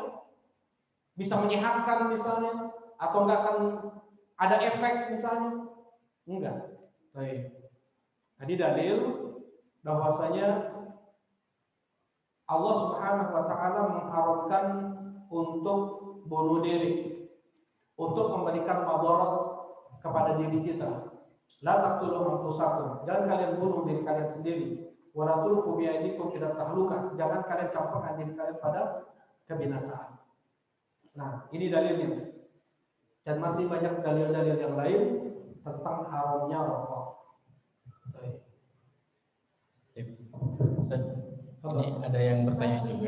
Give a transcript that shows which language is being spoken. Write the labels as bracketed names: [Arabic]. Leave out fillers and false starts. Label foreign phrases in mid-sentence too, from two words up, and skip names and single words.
[Indonesian] Bisa menyehatkan misalnya, atau nggak akan ada efek misalnya, enggak. Baik. Tadi dalil bahwasanya Allah [Arabic] سبحانه وتعالى [Indonesian] mengharamkan untuk bunuh diri, untuk memberikan madarat kepada diri kita. [Arabic] لا تقتلوا أنفسكم. [Indonesian] Jangan kalian bunuh diri kalian sendiri. [Arabic] ولا تلقوا بأيديكم إلى التهلكة. [Indonesian] Jangan kalian campakkan diri kalian pada kebinasaan. Nah, ini dalilnya. Dan masih banyak dalil-dalil yang lain tentang haramnya rokok. Ustaz, ini ada yang bertanya juga.